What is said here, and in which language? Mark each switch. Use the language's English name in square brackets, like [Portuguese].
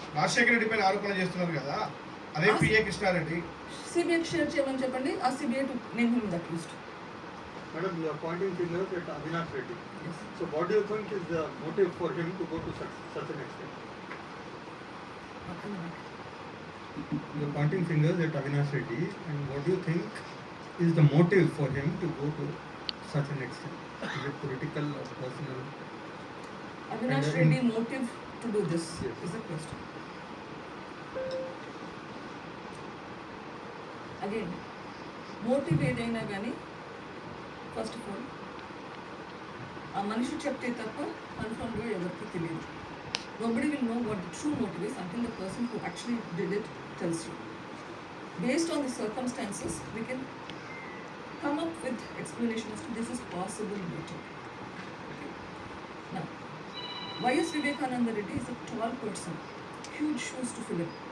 [Telugu] రాజశేఖర రెడ్డి పైన ఆరోపణ చేస్తున్నారు కదా, అదే పిఏ కృష్ణారెడ్డి. సిబిఐ షేర్ చేయమని చెప్పండి. ఆ CBI [English] To name him that list. Madam, you are pointing fingers at Avinash Reddy. Yes. So what do you think is the motive for him to go to such an extent? You are pointing fingers at Avinash Reddy, and what do you think is the motive for him to go to such an extent? Is it political or personal? Avinash Reddy motive to do this is the question. [Telugu] Again, motive ఏదైనా కానీ [English] first of all [Telugu] ఆ మనిషి చెప్తే తప్ప కన్ఫర్మ్గా ఎవరికి తెలియదు. [English] Nobody will know what the true motive is until the person who actually did it tells you. Based on the circumstances, we can come up with explanation as to this is possible motive. Okay. Now, Y.S. Vivekananda Reddy is a tall person, huge shoes to fill in.